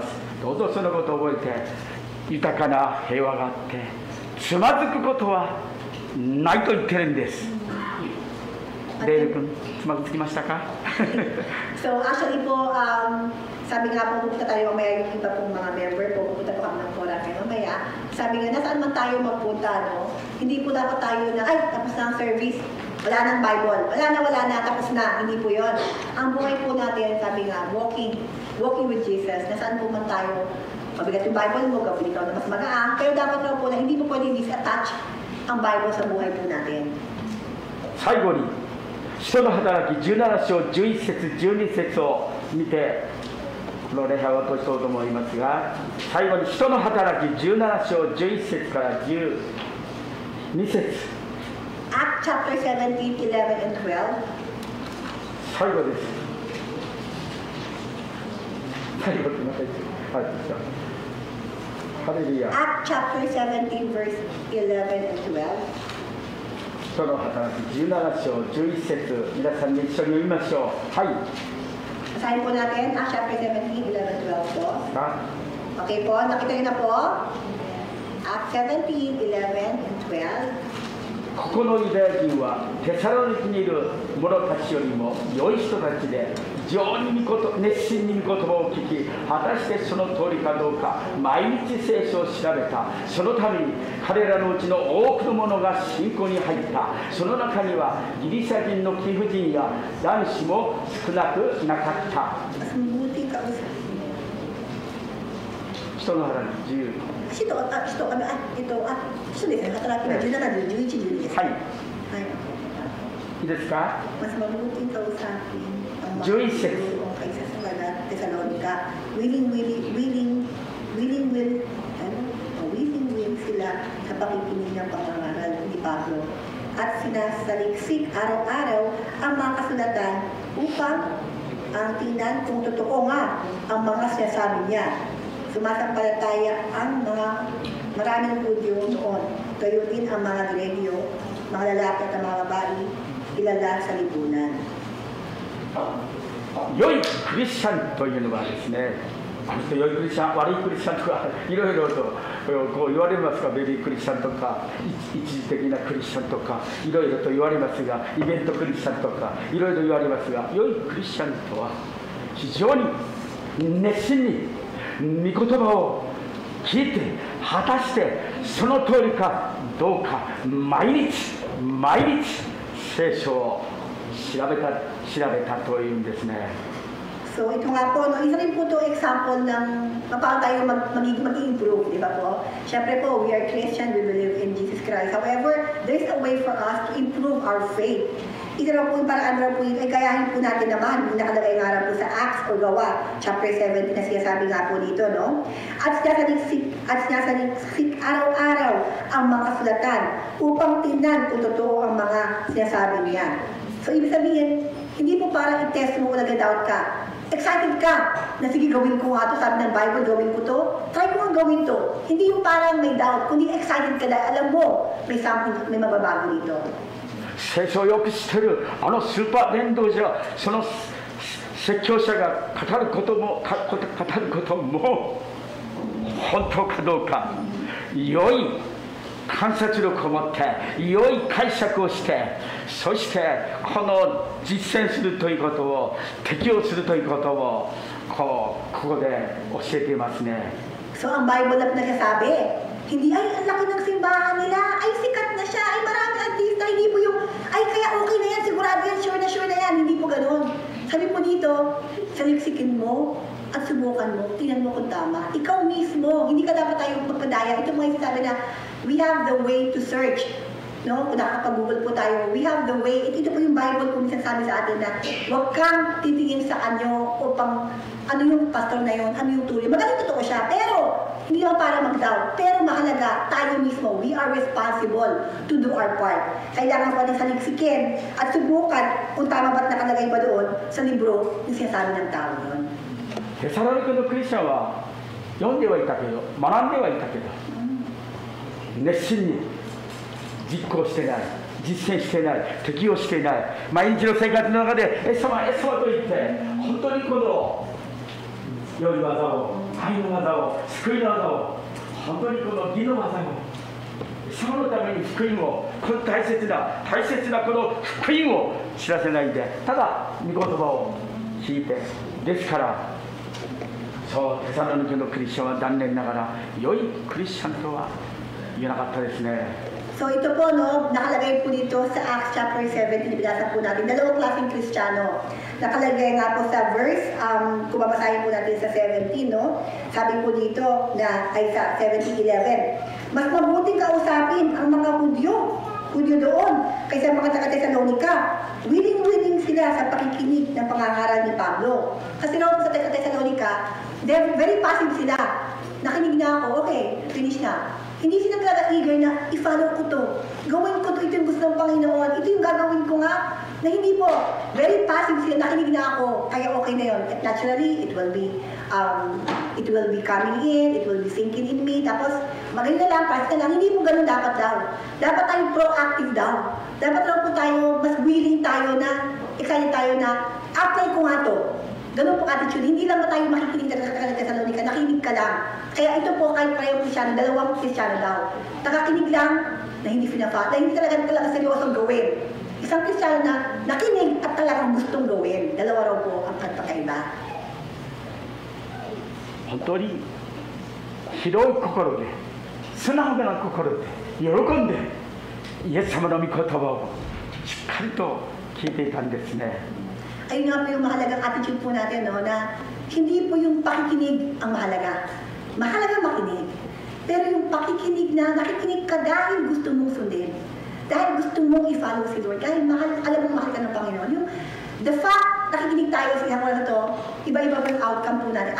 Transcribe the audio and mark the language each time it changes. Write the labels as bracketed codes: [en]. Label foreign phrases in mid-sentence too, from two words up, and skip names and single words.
[ja] どうぞそのことを覚えて、豊かな平和があってつまずくことはないと言ってるんです。レール君、つまずきましたか？ [en] So actually [tl] po, sabi nga po, pupunta tayo mamaya yung iba pong mga member po, pupunta po kami ng Koran kayo mamaya. Sabi nga, nasaan man tayo magpunta, no? Hindi po dapat tayo na, ay, tapos na ang service, wala nang Bible, wala na, tapos na, hindi po yun. Ang buhay po natin, sabi nga, [en] walking with Jesus, [tl] nasaan po man tayo, mabigat yung Bible mo, gawin ikaw na mas magaang, pero dapat na po na hindi po pwede disattach ang Bible sa buhay po natin. [ja] 最後に使徒の働き17章11節12節を見てこの礼拝を落とそうと思いますが、最後に使徒の働き17章11節から12節、 [en] Acts chapter 17, 11, and 12. [ja] 最後です。最後ってまた言って、はい、ハレルヤ。 [en] Acts chapter 17, verse 11 and 12. [ja] 使徒の働き17章11節、皆さんに一緒に読みましょう。はい。 [tl] Basahin po natin, [en] Acts chapter 17, [tl] 11, 12 po. Okay po, nakita niyo na po. [en] Acts 17, 11, and 12. [ja] ここのユダヤ人はテサロニキにいる者たちよりも良い人たちで、非常に熱心に御言葉を聞き、果たしてその通りかどうか毎日聖書を調べた。そのために彼らのうちの多くの者が信仰に入った。その中にはギリシャ人の貴婦人や男子も少なくなかった。使徒の働き10。使徒ですね、働きの17、11、12です。はい。はい。いいですか？ [tl] Mas mabuting kausapin ang mga [en] Jewish sex. [tl] kaysa sa mga Thessalonica. Willing sila sa pakikinig ng pangangaral ni Pablo. At sinasaliksik araw-araw ang mga kasulatan upang ang tingnan kung totoo nga ang mga sinasabi niya. Sumasampalataya ang mga maraming Hudyo noon. Gayon din ang mga Grego, mga lalaki at mga babae, kilala sa lipunan. [ja] 良いクリスチャンというのはですね、あの人良いクリスチャン、悪いクリスチャンとかいろいろとこう言われますが、ベビークリスチャンとか一時的なクリスチャンとかいろいろと言われますが、イベントクリスチャンとかいろいろ言われますが、良いクリスチャンとは非常に熱心に御言葉を聞いて、果たしてその通りかどうか毎日聖書を調べたというんですね。 [tl] So ito nga po, no, isa rin po ito example ng paano tayo mag-improve, di ba po? Siyempre po, [en] we are Christian, we believe in Jesus Christ. However, there is a way for us to improve our faith. [tl] Isa na po yung paraan na po yun, ay kayahin po natin naman, yung nakalagay nga po sa Acts o Gawa, chapter 17 na sinasabi nga po dito, no? At sinasaliksik araw-araw ang mga sulatan upang tingnan kung totoo ang mga sinasabi niya. So ibig sabihin, hindi po parang i-test mo kung nag-doubt ka. Excited ka na sige gawin ko nga ito, sabi ng Bible gawin ko to, try ko nga gawin to. Hindi yung parang may doubt, kundi excited ka na alam mo may something, may mababago dito. 聖書をよく知ってるあのスーパー伝道者、その説教者が語ることも本当かどうか、良い観察力を持って良い解釈をして、そしてこの実践するということを、適用するということをここで教えていますね。 So ang Bible na nagsasabi, hindi ay ang laki ng simbahan nila, ay sikat na siya, ay marami artista, hindi po yung, ay kaya okay na yan, sigurado yan, sure na yan, hindi po ganun. Sabi po dito, saliksikin mo at subukan mo, tingnan mo kung tama. Ikaw mismo, hindi ka dapat tayo magpadaya. Ito mga sabi na, [en] we have the way to search. No? [tl] Kung nakakapag-google po tayo, [en] we have the way. [tl] Ito po yung Bible kung minsan sabi sa atin na huwag kang titingin sa anyo o pang ano yung pastor na yun, ano yung tuloy. Magaling totoo siya, pero hindi lang para mag-doubt. Pero mahalaga, tayo mismo, [en] we are responsible to do our part. [tl] Kailangan po natin saliksikin at subukan kung tama ba't nakalagay ba doon sa libro yung sinasabi ng tao yun. [ja] テサロニケのクリスチャンは読んではいたけど、学んではいたけど、熱心に実行してない、実践してない、適用していない、毎日の生活の中でイエス様イエス様と言って本当にこの良い技を、愛の技を、救いの技を、本当にこの義の技を、イエス様のために福音を、この大切なこの福音を知らせないで、ただ御言葉を聞いて、ですからそうテサロニケのクリスチャンは残念ながら良いクリスチャンとは言えなかったですね。 [tl] So ito po, no, nakalagay po dito sa [en] Acts chapter 7, [tl] binasa po natin, dalawang klaseng Kristiyano. Nakalagay nga po sa verse, kung babasahin po natin sa 17, no, sabi po dito na ay sa 17:11, mas mabuting kausapin ang mga Hudyo doon kaysa mga taga-Tesalonika. Willing sila sa pakikinig ng pangangaral ni Pablo. Kasi raw po sa Tesalonika, [en] they're very passive sila. [tl] Nakinig na ako, okay, finish na. Hindi sila talaga eager na i-follow ko to. Gawin ko to, ito yung gusto ng Panginoon. Ito yung gagawin ko nga. Na hindi po. [en] Very passive [tl] sila. Nakinig na ako. Kaya okay na yun. [en] Naturally, it will be coming in. It will be sinking in me. [tl] Tapos, magaling na lang, pass na lang. Hindi po ganun dapat daw. Dapat tayo proactive daw. Dapat daw po tayo, mas willing tayo na, excited tayo na, apply ko nga to. Ganun po attitude. Hindi lang ba tayo makikinig sa Tesalonika, nakinig ka lang. Kaya ito po kahit parehong Kristyano, dalawang Kristyano daw. Nakakinig lang na hindi pinapa, na hindi talaga seryosong gawin. Isang Kristyano na nakinig at talagang gustong gawin. Dalawa raw po ang pagkakaiba. [ja] 本当に広い心で、素直な心で、喜んでイエス様の御言葉をしっかりと聞いていたんですね。 [tl] Ayun nga po yung mahalagang attitude po natin, no, na hindi po yung pakikinig ang mahalaga. Mahalaga makinig. Pero yung pakikinig na nakikinig ka dahil gusto mong sundin. Dahil gusto mong i-follow si Lord. Dahil alam mong mahal ka ng Panginoon. Yung, [en] the fact, [tl] nakikinig tayo sa isang na to, iba-iba po yung outcome po natin.